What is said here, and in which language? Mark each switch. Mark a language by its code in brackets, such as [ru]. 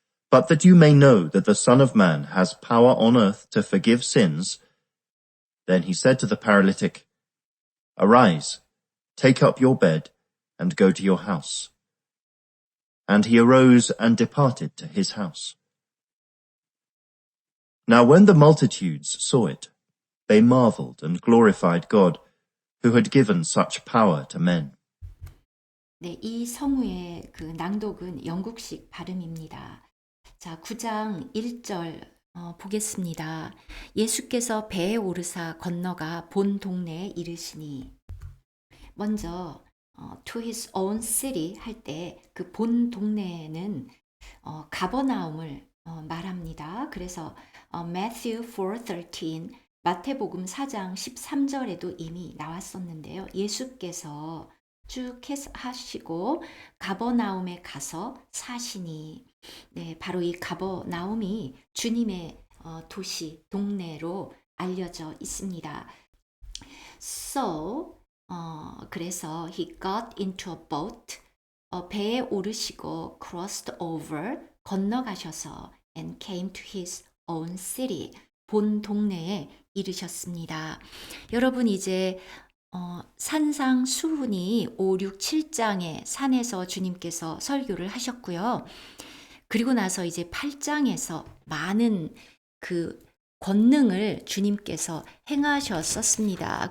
[en] But that you may know that the Son of Man has power on earth to forgive sins, then he said to the paralytic, Arise, take up your bed, and go to your house. And he arose and departed to his house. Now when the multitudes saw it, they marveled and glorified God, who had given such power to men. [ko] 네, 이 성우의 그 낭독은 영국식 발음입니다. 자, 9장 1절 보겠습니다. 예수께서 배에 오르사 건너가 본 동네에 이르시니. 먼저 [en] to his own city [ko] 할 때 그 본 동네에는 가버나움을 말합니다. 그래서 Matthew 4:13 마태복음 4장 13절에도 이미 나왔었는데요. 예수께서 쭉 하시고 가버나움에 가서 사시니. 네, 바로 이 가버나움이 주님의 도시, 동네로 알려져 있습니다. [en] So 그래서 he got into a boat, [ko] 배에 오르시고 [en] crossed over, [ko] 건너가셔서 [en] and came to his own city, [ko] 본 동네에 이르셨습니다. 여러분 이제 산상수훈이 5, 6, 7장에 산에서 주님께서 설교를 하셨고요. 그리고 나서 이제 8장에서 많은 그 권능을 주님께서 행하셨었습니다.